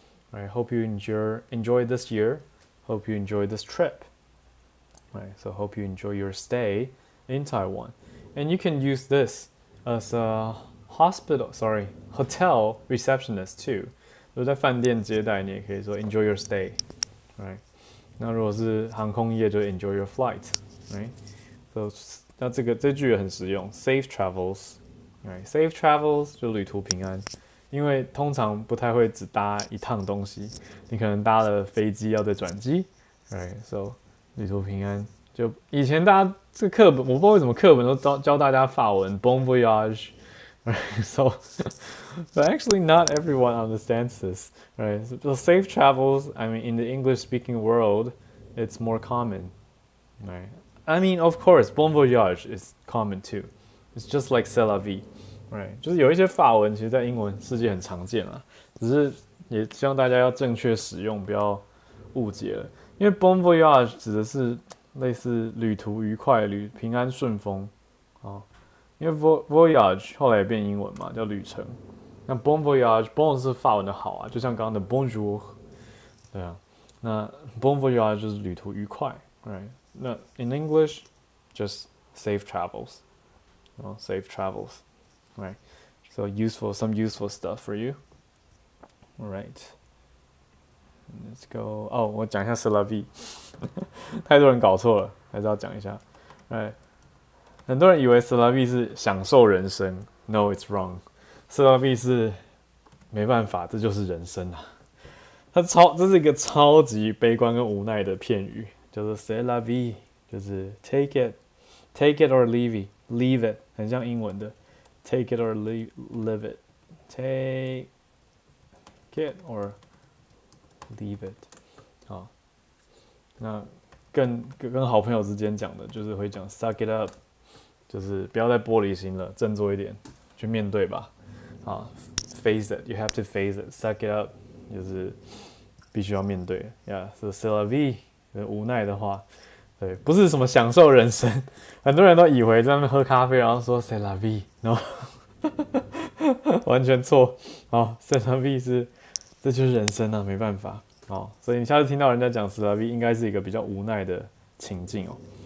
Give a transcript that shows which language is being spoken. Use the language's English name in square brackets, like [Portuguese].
[English] Right, hope you enjoy this year. Hope you enjoy this trip. Right, so hope you enjoy your stay in Taiwan, and you can use this as a hotel receptionist too. [Chinese] 就在饭店接待，你也可以说 [English] enjoy your stay, right? [Chinese] 那如果是航空业，就 [English] enjoy your flight, right? So [Chinese] 那这句也很实用 ， [English] safe travels, right? Safe travels [Chinese] 就旅途平安，因为通常不太会只搭一趟东西，你可能搭了飞机要再转机 ， [English] right? So [Chinese] 旅途平安。就以前大家这课本，我不知道为什么课本都教大家法文 ，bon voyage。 [English] Right, so actually not everyone understands this, right? So safe travels, I mean, in the English-speaking world, it's more common, right? I mean, of course, bon voyage is common too. It's just like c'est la vie, right? [Chinese] 就是有一些法文，其实在英文世界很常见啦，只是也希望大家要正确使用，不要误解了。因为 bon voyage 指的是类似旅途愉快、平安顺风啊。因为 voyage 后来也变英文嘛，叫旅程。那 bon voyage，bon 是法文的好啊，就像刚刚的 bonjour， 对啊。那 bon voyage 就是旅途愉快 ， [English] right？ [Chinese] 那 [English] in English just safe travels，safe travels，right？ So some useful stuff for you. All right. Let's go. [Chinese] 哦，我讲一下 c'est la vie， 太多人搞错了，还是要讲一下。 [English] right？ [Chinese] 很多人以为 c'est la vie 是享受人生 ， [English] No, it's wrong. [Chinese] c'est la vie 是没办法，这就是人生啊。这是一个超级悲观跟无奈的片语，叫做 c'est la vie， 就是 [English] take it or leave it， [Chinese] 很像英文的 [English] take it or live it，take it or leave it。 [Chinese] 好，那跟好朋友之间讲的，就是会讲 [English] suck it up。 [Chinese] 就是不要再玻璃心了，振作一点，去面对吧。啊 [English] ，face it, you have to face it, suck it up， [Chinese] 就是必须要面对。 [English] Yeah, so [Chinese] c'est la vie， 无奈的话，对，不是什么享受人生。很多人都以为在那边喝咖啡，然后说 c'est la vie， 然后完全错。哦 c'est la vie 这就是人生啊，没办法。哦，所以你下次听到人家讲 c'est la vie， 应该是一个比较无奈的情境哦。